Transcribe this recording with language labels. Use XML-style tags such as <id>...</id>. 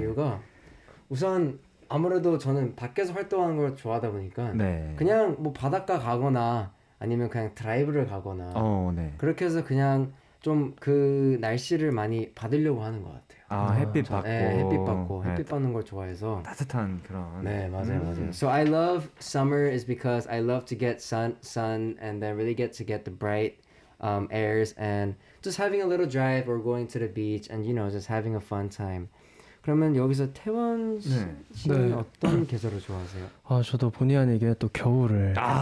<ko>이유가 우선 아무래도 저는 밖에서 활동하는 걸 좋아하다 보니까 네. 그냥 뭐 바닷가 가거나 아니면 그냥 드라이브를 가거나 네. 그렇게 해서 그냥 좀 그 날씨를 많이 받으려고 하는 것 같아요. 햇빛 받고. 네, 햇빛 받고 네, 햇빛 받는 걸 좋아해서 따뜻한 그런. 네, 맞아요.</ko> <en>So I love summer is because I love to get sun and then really get the bright airs and just having a little drive or going to the beach and just having a fun time.</en> <ko>그러면 여기서 태원 씨는 네. 어떤 계절을 좋아하세요? 저도 본의 아니게 또 겨울을.</ko>